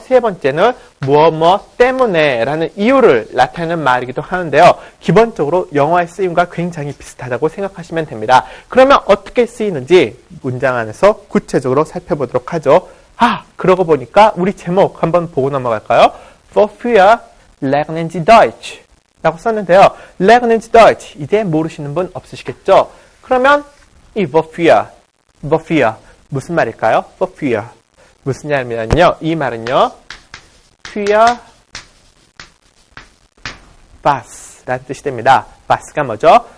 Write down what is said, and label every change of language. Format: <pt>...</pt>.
<ko>세 번째는 무엇 때문에 라는 이유를 나타내는 말이기도 하는데요. 기본적으로 영어의 쓰임과 굉장히 비슷하다고 생각하시면 됩니다. 그러면 어떻게 쓰이는지 문장 안에서 구체적으로 살펴보도록 하죠. 그러고 보니까 우리 제목 한번 보고 넘어갈까요?</ko> <de>Wofür lernen Sie Deutsch? 라고 썼는데요. Lernen Sie Deutsch.</de> <ko>이제 모르시는 분 없으시겠죠? 그러면 이 Wofür 무슨 말일까요? Wofür 무슨 말이냐면요. 이 말은요.</ko> <de>für was</de> <ko>라는 뜻이 됩니다. was가 뭐죠?</ko>